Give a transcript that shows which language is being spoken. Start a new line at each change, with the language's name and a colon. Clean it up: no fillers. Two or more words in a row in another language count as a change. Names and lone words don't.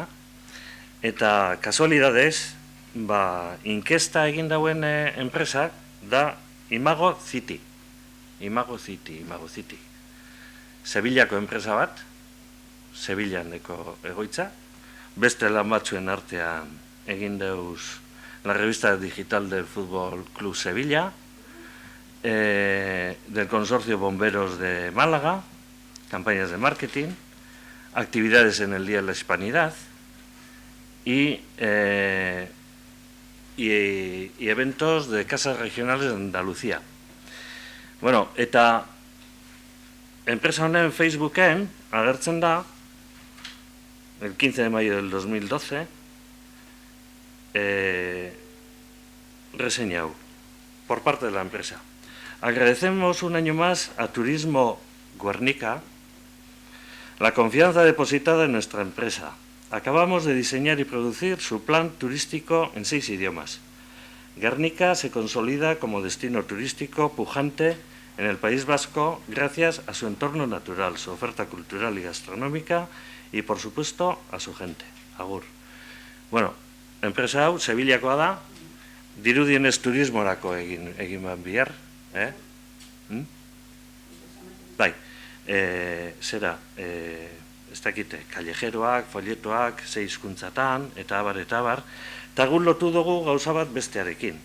Basque: Eta kasualidadez, inkesta egin dauen enpresak da Imago City.
Spanish: Imago City.
Basque: Sevillako enpresa bat, Sevillandeko egoitza, beste lan batzuen artean egin deuz
Spanish: la revista digital del Fútbol Club Sevilla, del Consorcio Bomberos de Málaga, campañas de marketing, actividades en el Día de la Hispanidad y eventos de casas regionales de Andalucía.
Basque: Bueno, eta enpresa honen Facebooken agertzen da,
Spanish: el 15 de mayo del 2012, reseñado por parte de la empresa. Agradecemos un año más a Turismo Guernica la confianza depositada en nuestra empresa. Acabamos de diseñar y producir su plan turístico en 6 idiomas. Guernica se consolida como destino turístico pujante en el País Vasco gracias a su entorno natural, su oferta cultural y gastronómica y, por supuesto, a su gente.
Basque: Agur. Bueno, enpresa hau, Sevillakoa da, dirudienez turismorako egin bihar. Bai, zera, ez dakite, kallejeroak, folletoak, 6 hizkuntzatan, eta abar, eta gu lotu dugu gauza bat bestearekin.